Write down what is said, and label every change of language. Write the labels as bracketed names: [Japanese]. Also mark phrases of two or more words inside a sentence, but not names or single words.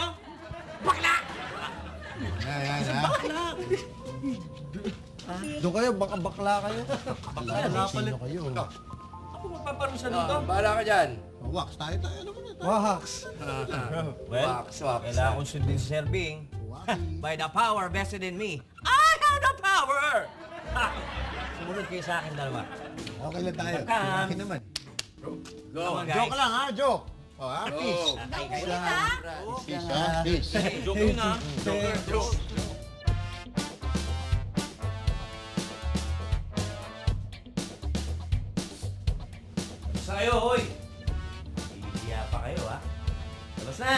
[Filipino] Bakla! Bakla! Doon kayo, baka bakla kayo. Bakla pala. Kayo. Ako magpaparusa dito? Bahala ka dyan. Wax, tayo naman ito. Wax. Well, Wax. kailangan kong sundin si Sir Bing. [English] By the power vested in me, I have the power! Ha! [Filipino] Sumunod kayo sa akin dalawa. Okay lang tayo. Welcome. Okay naman. Go. [English] Come on, guys. [Filipino] Joke lang ha, joke. Peace. Peace ha, peace. Joke yun ha. Joke. Sa'yo, hoy! Iiya pa kayo, ha? Labas na!